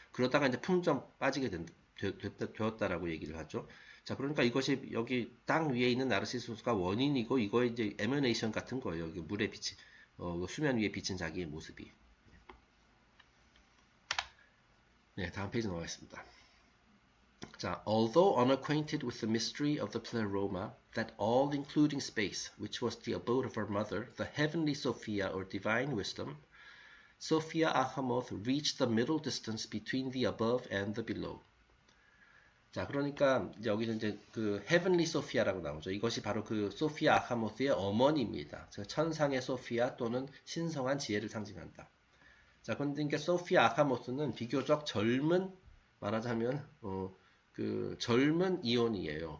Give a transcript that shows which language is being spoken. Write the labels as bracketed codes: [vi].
[ko] 그러다가 이제 풍점 빠지게 되었다라고 얘기를 하죠. 자, 그러니까 이것이 여기 땅 위에 있는 나르시소스가 원인이고 이거의 이제 에머네이션 같은 거예요. 물에 비친 수면 위에 비친 자기의 모습이. 네, 다음 페이지 넘어가겠습니다. 자, [en] although unacquainted with the mystery of the Pleroma, that all including space, which was the abode of her mother, the heavenly Sophia or divine wisdom, Sophia Achamoth reached the middle distance between the above and the below. [ko] 자, 그러니까 여기는 이제 그 헤븐리 소피아라고 나오죠. 이것이 바로 그 소피아 아카모스의 어머니입니다. 천상의 소피아 또는 신성한 지혜를 상징한다. 자, 그런데 이게 소피아 아카모스는 비교적 젊은, 말하자면 그 젊은 이온이에요.